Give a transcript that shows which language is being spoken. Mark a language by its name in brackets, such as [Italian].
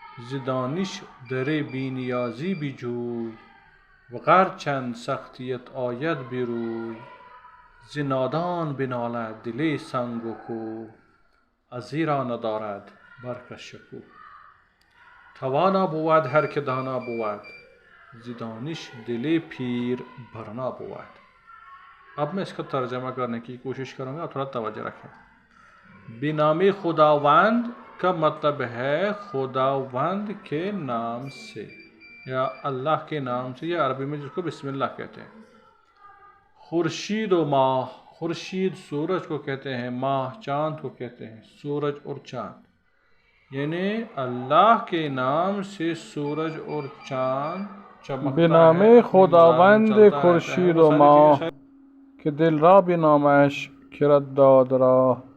[Persian] ز دانش در بی نیازی بجوی، و هرچند سختیت آید بروی. ز نادان بنالد دل سنگ و کوه، ازیرا ندارد برق شکوه. توانا بود هر که دانا بود، ز دانش دل پیر برنا بود. [Urdu] اب میں اس کا ترجمہ کرنے کی کوشش کروں گا، تھوڑا توجہ رکھیں. بنام خداوند کا مطلب ہے خداوند کے نام سے یا اللہ کے نام سے، یا عربی میں جس کو بسم اللہ کہتے ہیں. خورشید و ماہ، خورشید سورج کو کہتے ہیں، ماہ چاند کو کہتے ہیں. سورج اور چاند یعنی اللہ کے نام سے سورج اور چاند چمکتا ہے. [Persian] بنام خداوند خورشید و ماه که دل را به نامش کرد داد راه.